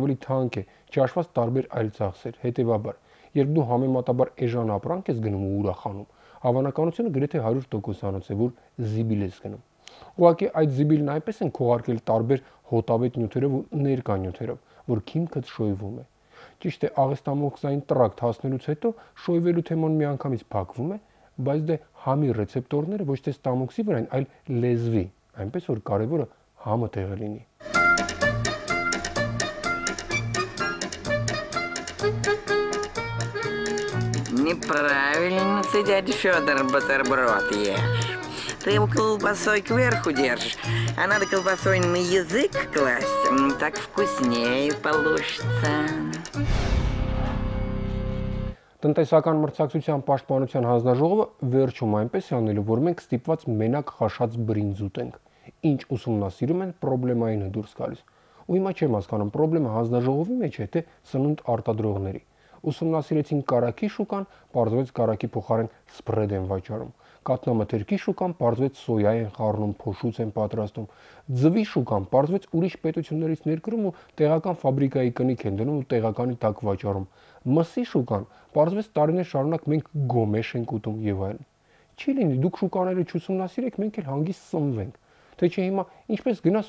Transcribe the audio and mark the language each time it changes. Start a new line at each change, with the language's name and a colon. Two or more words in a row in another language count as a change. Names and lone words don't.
Armenian: ավելի թանկ է, չհաշված տարբեր այլ ծախսեր, հետևաբար, երբ դու համեմատաբար էժան ապրանք ես գնում ու ուրախանում, հավանականությունը գրեթե 100%-անոց է, որ զիբիլ ես գնում։ Ուղղակի այդ զիբիլն այնպես են քողարկել տարբեր հոտավետ նյութերով ու ներկա նյութերով, որ քիմքդ շոյվում է։ Ճիշտ է, աղեստամոքսային տրակտ հասնելուց հետո շոյվելու թեման միանգամից փակվում է, բայց դե համի ռեցեպտորները ոչ թե ստամոքսի վրա են, այլ լեզվի, այնպես որ կարևորը համը տեղը լինի։
Russian: Неправильно ты, дядя Федор, бутерброд ешь. Ты его колбасой кверху держишь, а надо колбасой на язык класть, так вкуснее получится.
Armenian: Տնտեսական մրցակցության պաշտպանության հանձնաժողովը վերջում այնպես է անելու, որ մենք ստիպված մենակ խաշած բրինձ ուտենք, ինչ ուսումնասիրում են պրոբլեմայինը դուրս գալիս։ Ու հիմա չեմ հասկանում, պրոբլեմը հանձնաժողովի մեջ է, թե սնունդ արտադրողների։ Ուսումնասիրեցին կարագի շուկան, պարզվեց կարագի փոխարեն սպրեդ են վաճառում։ Կատնամթերքի շուկան պարզվեց սոյա են խառնում, փոշուց են պատրաստում։ Ձվի շուկան պարզվեց ուրիշ պետություններից ներկրում ու տեղական ֆաբրիկայի կնիք են դնում ու տեղականի տակ վաճառում։ Մսի շուկան պարզվեց տարիներ շարունակ մենք գոմեշ ենք ուտում եւ այլն։ Չի լինի դուք շուկաները չուսումնասիրեք, մենք էլ հանգիստ սնվենք։ Թե չէ հիմա ինչպես գնաս